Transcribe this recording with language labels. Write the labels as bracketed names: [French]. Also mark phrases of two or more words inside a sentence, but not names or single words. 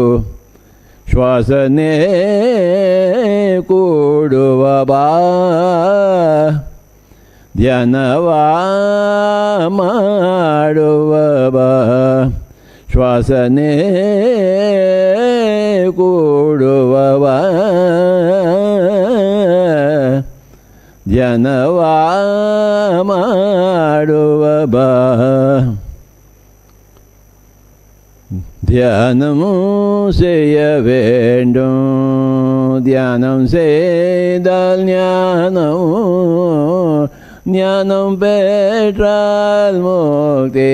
[Kannada] ಶ್ವಾಸನೇ ಕೂಡುವ ಬಾ, ಧ್ಯಾನವಾ ಮಾಡುವ ಬಾ. ಶ್ವಾಸನೇ ಕೂಡುವ ಬಾ, ಧ್ಯಾನವಾ ಮಾಡುವ ಬಾ. [Tamil] தியானம் செய்ய வேண்டும். தியானம் செய்தால் ஞானம், ஞானம் பெற்றால் முக்தி.